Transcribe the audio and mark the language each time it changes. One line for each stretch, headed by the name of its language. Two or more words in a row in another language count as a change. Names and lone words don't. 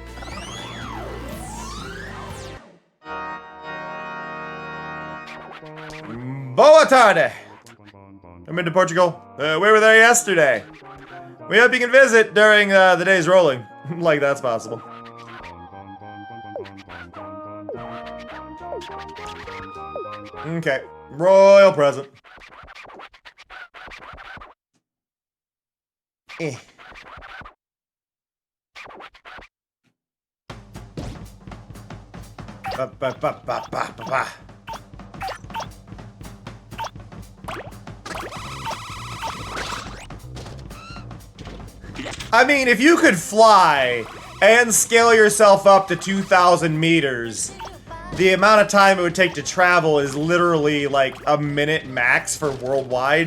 Portuguese: Boa tarde!
English: I'm into Portugal. We were there yesterday. We hope you can visit during the day's rolling. Like that's possible. Okay. Royal present. Eh. Ba, ba, ba, ba, ba, ba, ba. I mean, if you could fly and scale yourself up to 2,000 meters, the amount of time it would take to travel is literally like a minute max for worldwide.